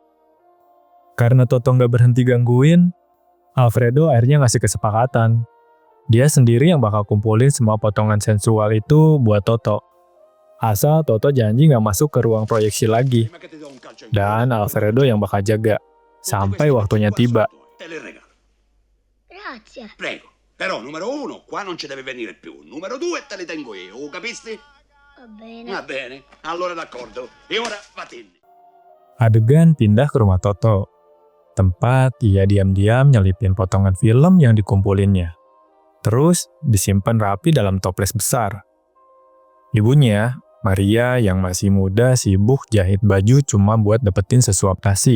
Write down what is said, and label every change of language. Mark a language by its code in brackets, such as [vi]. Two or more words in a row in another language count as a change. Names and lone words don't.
[id] Karena Toto nggak berhenti gangguin, Alfredo akhirnya ngasih kesepakatan. Dia sendiri yang bakal kumpulin semua potongan sensual itu buat Toto. Asal Toto janji nggak masuk ke ruang proyeksi lagi. Dan Alfredo yang bakal jaga, sampai waktunya tiba. [it] Grazie. Prego. Però numero 1, qua non ci deve venire più. Numero 2, te li tengo io, capisti? Va bene. Va bene, allora d'accordo. E ora vattene. [id] Adegan pindah ke rumah Toto. Tempat ia diam-diam nyelipin potongan film yang dikumpulinnya. Terus disimpan rapi dalam toples besar. Ibunya, Maria yang masih muda sibuk jahit baju cuma buat dapetin sesuap nasi.